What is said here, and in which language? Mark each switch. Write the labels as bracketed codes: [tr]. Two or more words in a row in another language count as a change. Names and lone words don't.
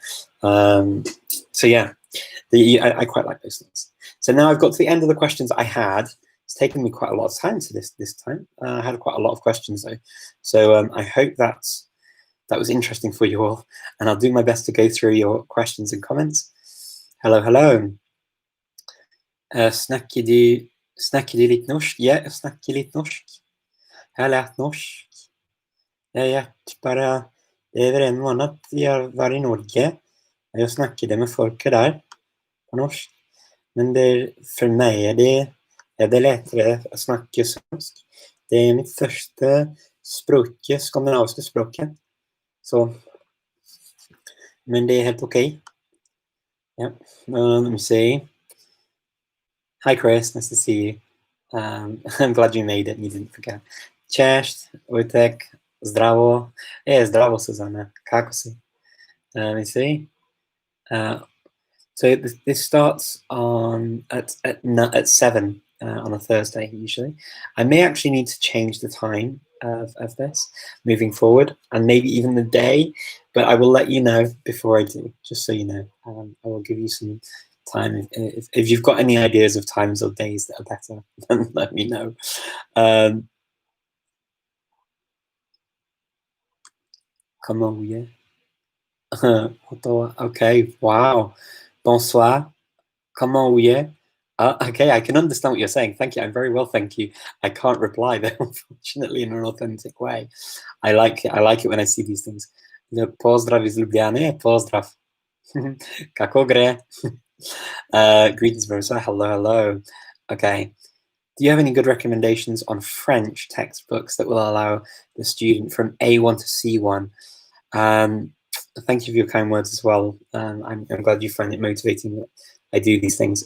[en] So yeah, I quite like those things. So now I've got to the end of the questions I had. It's taken me quite a lot of time to this time. I had quite a lot of questions though. So I hope that was interesting for you all, and I'll do my best to go through your questions and comments. Hello, hello. [no] Snakker du litt norsk? Ja, jeg snakker litt norsk. Jeg har lært norsk. Jeg gikk bare over en måned jeg var i Norge. Jeg snakket med folket der på norsk. Men for meg er det lettere å snakke svensk. Det er mitt første språket, skandinaviske språket. Så, men det er helt okay. [en] Yeah. Let me see. Hi, Chris. Nice to see you. I'm glad you made it and you didn't forget. [pl] Cześć, [sl] Wojtek. Zdravo. Zdravo, Susanna. Kako si? [en] Let me see. So this starts at 7 on a Thursday usually. I may actually need to change the time of this moving forward, and maybe even the day, but I will let you know before I do, just so you know. I will give you some time. If you've got any ideas of times or days that are better, then let me know. [fr] Comment vous êtes? Okay, wow. Bonsoir. Comment vous êtes? [en] Okay, I can understand what you're saying. Thank you. I'm very well, thank you. I can't reply though, unfortunately, in an authentic way. I like it when I see these things. [sl] Pozdrav iz Ljubljane. Pozdrav. Kako gre? [en] Greetings, Versa. Hello, hello. Okay. Do you have any good recommendations on French textbooks that will allow the student from A1 to C1? Thank you for your kind words as well. I'm glad you find it motivating that I do these things.